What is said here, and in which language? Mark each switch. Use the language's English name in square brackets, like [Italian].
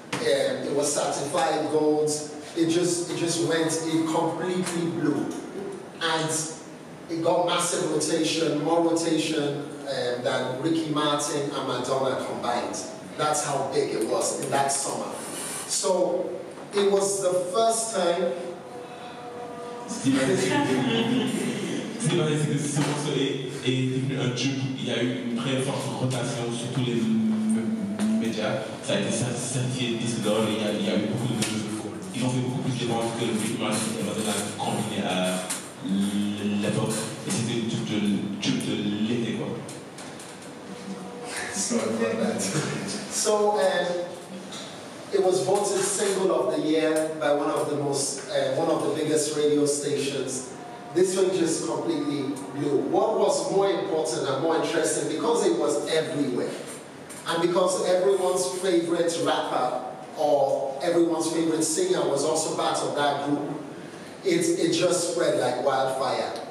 [English] And it was certified gold. It just went, it completely blew. And it got massive rotation, more rotation than Ricky Martin and Madonna combined. That's how big it was in that summer. So it was the first time. [French] Ce qui m'a dit, c'est que ce morceau est devenu un tube. Il y a eu une très forte rotation sur tous les médias. Ça a été certifié disque d'or. Il y a eu beaucoup de. Ils ont fait beaucoup plus de ventes que le Ricky Martin et Madonna combiné à l'époque. Et c'était le tube de l'été, quoi. [English] Sorry about that. So it was voted single of the year by one of the biggest radio stations. This one just completely blew. What was more important and more interesting, because it was everywhere, and because everyone's favorite rapper or everyone's favorite singer was also part of that group, it just spread like wildfire.